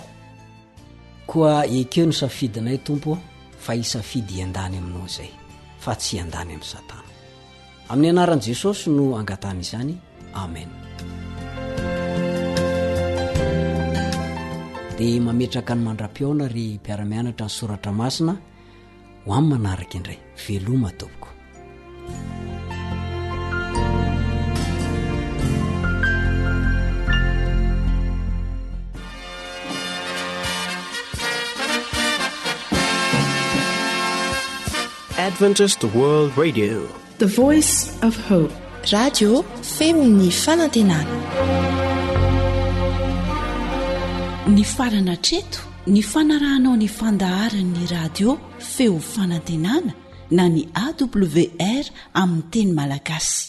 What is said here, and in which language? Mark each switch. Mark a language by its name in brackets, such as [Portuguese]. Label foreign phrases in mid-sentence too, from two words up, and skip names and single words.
[Malagasy] Koa ekeo ny safidinay Tompo fa hisafidy iandany aminao izay fa tsy iandany amin'ny Satana. Amin'ny anaran'i Jesosy no angatana izany. Amen. De mametraka ny mandra-piaona ry mpiara-mianatra ny soratra masina ho amin'ny manaraka indray. Veloma tompoko. [English] Adventist World Radio, the voice of hope. [Malagasy] Radio femon'ny fanantenana. Ny farana treto, ny fanarahanao ny fandaharan'ny radio feo fanantenana na ny AWR amin'ny teny malagasy.